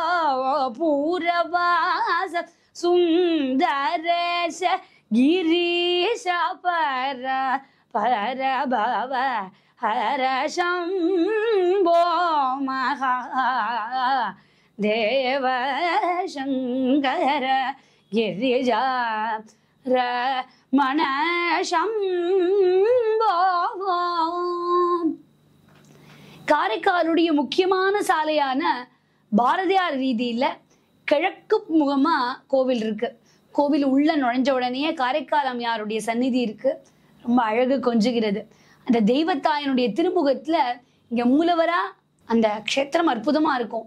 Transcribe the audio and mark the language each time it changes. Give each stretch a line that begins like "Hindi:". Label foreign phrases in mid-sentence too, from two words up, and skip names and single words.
Sanskrit: पूरवास सुंदरेश गिरीश पर पर भव हर शंभो महादेव शंकर गिरिजा रमण शंभो.
Tamil: காரைக்காலுடைய முக்கியமான சாலையான பாரதியார் வீதியில கிழக்கு முகமா கோவில் இருக்கு. கோவில் உள்ள நுழைஞ்ச உடனே காரைக்கால் அம்மையாருடைய சந்நிதி இருக்கு. ரொம்ப அழகு கொஞ்சுகிறது. அந்த தெய்வத்தாயனுடைய திருமுகத்துல இங்க மூலவரா அந்த க்ஷேத்திரம் அற்புதமா இருக்கும்.